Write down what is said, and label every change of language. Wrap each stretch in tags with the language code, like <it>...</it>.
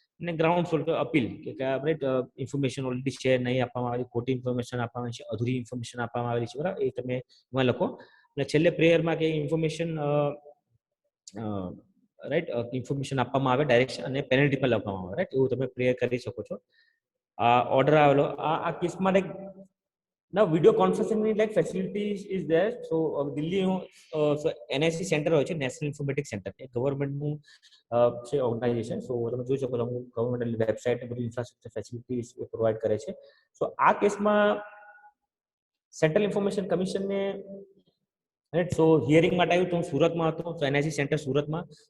<gu>અને ground salt appeal કે right information already share નહીં આપવામાં આવી, ખોટી ઇન્ફોર્મેશન આપવામાં આવી છે, અધૂરી ઇન્ફોર્મેશન આપવામાં આવેલી છે, બરાબર. એ તમે એમાં લખો. અને છેલ્લે પ્રેયરમાં કે ઇન્ફોર્મેશન રાઈટ ઇન્ફોર્મેશન આપવામાં આવે, ડાયરેક્શન અને પેનલ્ટી પર લખવામાં આવે, રાઈટ. એવું તમે પ્રેયર કરી શકો છો. આ ઓર્ડર આવેલો આ કેસમાં</gu> <en>Like now video conferencing like facilities is there.</en> <gu>So Delhi so NIC centre હોય છે, નેશનલ ઇન્ફોર્મેટિક્સ સેન્ટર, એ ગવર્નમેન્ટ નું છે ઓર્ગેનાઇઝેશન. સો તમે જોઈ શકો છો ગવર્નમેન્ટ વેબસાઇટ બધી ઇન્ફ્રાસ્ટ્રક્ચર ફેસિલિટીઝ પ્રોવાઈડ કરે છે. સો આ કેસમાં central information કમિશનને right so hearing માટે આવ્યું તો હું સુરતમાં હતો, તો NIC સેન્ટર સુરતમાં.</gu>